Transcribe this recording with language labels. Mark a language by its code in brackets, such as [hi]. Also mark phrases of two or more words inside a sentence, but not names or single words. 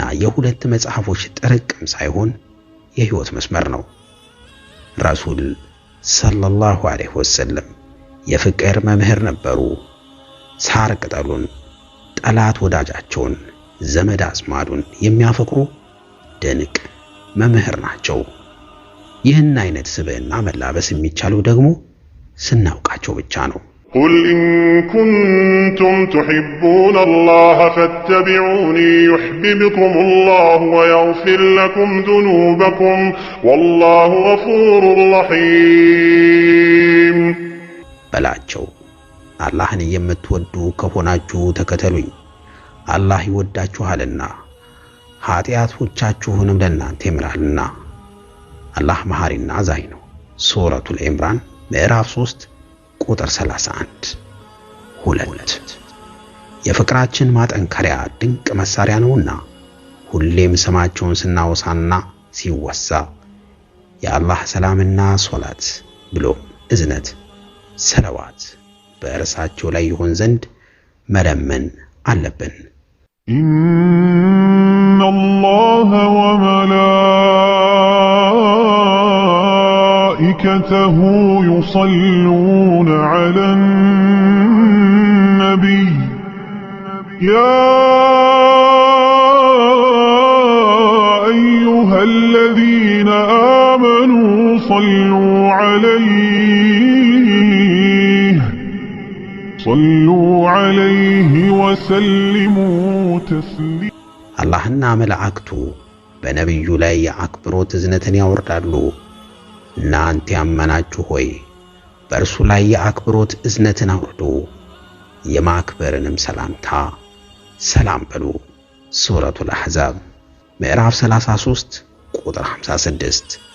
[am] የሁለት መጽሐፎች ጥርቅም ሳይሆን የህይወት መስመር ነው። ረሱል [ar] صلى الله عليه وسلم [am] የፍቅር መምህር ነበሩ። ሳር ቅጠሉን፣ ጠላት ወዳጃቸውን፣ ዘመድ አዝማዱን የሚያፈቅሩ ድንቅ መምህር ናቸው። ይህን አይነት ስብዕና መላበስ የሚቻለው ደግሞ ስናውቃቸው ብቻ ነው። [ar] قل إن كنتم تحبون الله فاتبعوني يحببكم الله ويغفر لكم ذنوبكم والله غفور رحيم [am] በላቸው አላህን የምትወዱ ከሆናችሁ ተከተሉኝ አላህ ይወዳችኋልና ኃጢአቶቻችሁንም ለእናንተ ይምራልና አላህ መሐሪና አዛኝ ነው ሱረቱል ኢምራን ምዕራፍ 3 ቁጥር 31 2 የፍቅራችን ማጠንከሪያ ድንቅ መሳሪያ ነውና ሁሌም ስማቸውን ስናወሳና ሲወሳ የአላህ ሰላምና ሶላት ብሎ እዝነት ሰለዋት በእርሳቸው ላይ ይሆን ዘንድ መለመን አለብን [ar] إن الله وملائكته يصلون على النبي يا أيها الذين آمنوا صلوا عليه وسلموا تسليما [am] አላህና መላእክቱ በነብዩ ላይ የአክብሮት እዝነትን ያወርዳሉ እናንተ ያመናችሁ ሆይ በእርሱ ላይ የአክብሮት እዝነትን አውርዱ የማክበርንም ሰላምታ ሰላም በሉ ሱረቱል አሕዛብ ምዕራፍ 33 ቁጥር 56